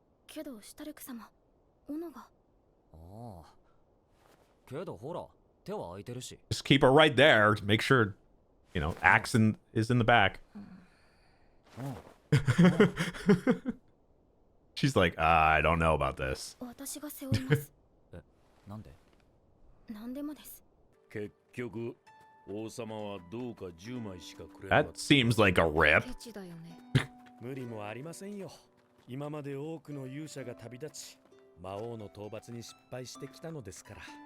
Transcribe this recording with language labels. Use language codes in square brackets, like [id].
[ja] けどシュタルク様、斧が。ああ。けどほら、手は空いてるし。 [en] Just keep her right there to make sure, axe is in the back. She's like, I don't know about this. [ja] 私が背負います。なんで？なんでもです。結局王様はどうか10枚しかくれなかった。 [en] That seems like a rip. [ja] ケチだよね。無理もありませんよ。今まで多くの勇者が旅立ち、魔王の討伐に失敗してきたのですから。